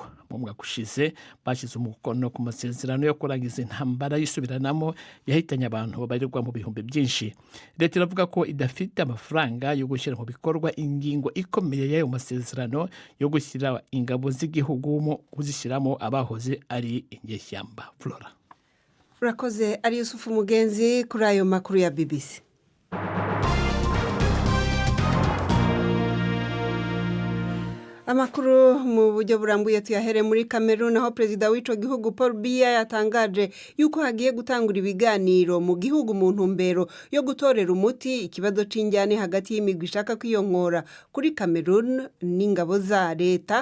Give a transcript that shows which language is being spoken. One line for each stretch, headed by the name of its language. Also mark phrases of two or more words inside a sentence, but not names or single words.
Kinyarwanda: Mu mwaka ushize bashyize umukono ku masezerano yo kurangiza intambara y'isubiranamo yahitanye abantu babarirwa mu bihumbi byinshi. Leta iravuga ko idafite amafaranga yo gushyira mu bikorwa ingingo ikomeye y'ayo masezerano yo gushyira ingabo z'igihugu kuzishyiramo abahoze ari inyeshyamba. Flora
Rundi: urakoze ari Yusufu Mugenzi kuri ayo makuru ya BBC. Amakuru mu buryo burambuye tuyahere muri Cameroon, aho perezida w'ico gihugu Paul Biya yatangaje yuko hagiye gutangura ibiganiro mu gihugu mu ntumbero yo gutorera umuti ikibazo c'injyane hagati y'imigwi ishaka kwiyonkora kuri Cameroon n'ingabo za leta.